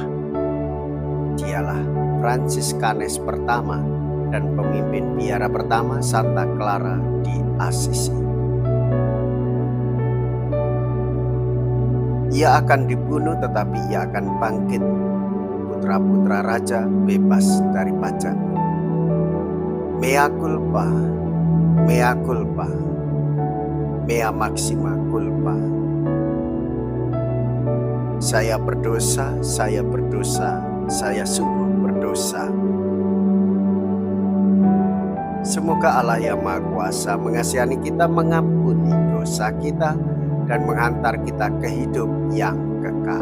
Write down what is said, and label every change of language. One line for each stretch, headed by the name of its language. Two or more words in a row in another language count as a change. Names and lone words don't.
Indonesian: Dialah Fransiskanes pertama dan pemimpin biara pertama Santa Clara di Assisi. Ia akan dibunuh tetapi ia akan bangkit. Putra-putra raja bebas dari pajak.
Latin: Mea culpa, mea culpa, mea maxima culpa.
Indonesian: Saya berdosa, saya berdosa, saya sungguh berdosa. Semoga Allah yang Maha Kuasa mengasihani kita, mengampuni dosa kita, dan menghantar kita ke hidup yang kekal.